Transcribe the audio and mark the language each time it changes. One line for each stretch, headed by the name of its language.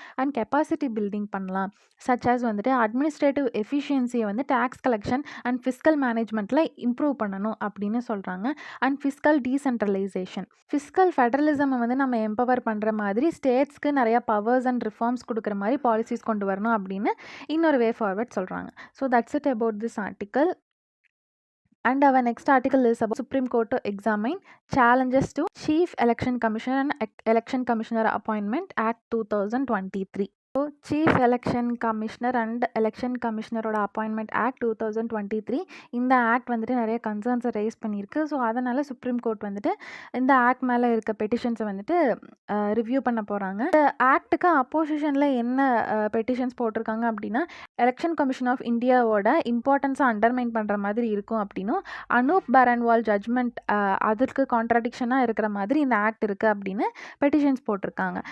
Tamil: And capacity building பண்ணலாம். சச்சஸ் வந்துட்டு administrative எஃபிஷியன்சியை வந்து tax collection and fiscal மேனேஜ்மெண்ட்டில் improve பண்ணணும் அப்படின்னு சொல்கிறாங்க. And fiscal decentralisation. ஃபிஸ்கல் ஃபெடரலிசமை வந்து நம்ம எம்பவர் பண்ணுற மாதிரி ஸ்டேட்ஸ்க்கு நிறையா பவர்ஸ் அண்ட் ரிஃபார்ம்ஸ் கொடுக்குற மாதிரி பாலிசிஸ் கொண்டு வரணும் அப்படின்னு இன்னொரு வே ஃபார்வர்ட் சொல்கிறாங்க.
English: So that's it about this article. And our next article is about Supreme Court to examine challenges to Chief Election Commissioner and Election Commissioner Appointment Act 2023.
Tamil: So chief election commissioner and election கமிஷனரோட appointment act 2023 இந்த act வந்துட்டு நிறைய கன்சர்ன்ஸை rice பண்ணியிருக்கு. So அதனால் supreme court வந்துட்டு இந்த act மேலே இருக்க பெட்டிஷன்ஸை வந்துட்டு ரிவ்யூ பண்ண போகிறாங்க. இந்த ஆக்டுக்கு அப்போசிஷனில் என்ன பெட்டிஷன்ஸ் போட்டிருக்காங்க அப்படின்னா எலெக்ஷன் கமிஷன் ஆஃப் இந்தியாவோட இம்பார்ட்டன்ஸை அண்டர்மைன் பண்ணுற மாதிரி இருக்கும் அப்படின்னும் அனூப் பரன்வால் ஜட்ஜ்மெண்ட் அதற்கு கான்ட்ராடிக்ஷனாக இருக்கிற மாதிரி இந்த ஆக்ட் இருக்குது அப்படின்னு பெட்டிஷன்ஸ் போட்டிருக்காங்க.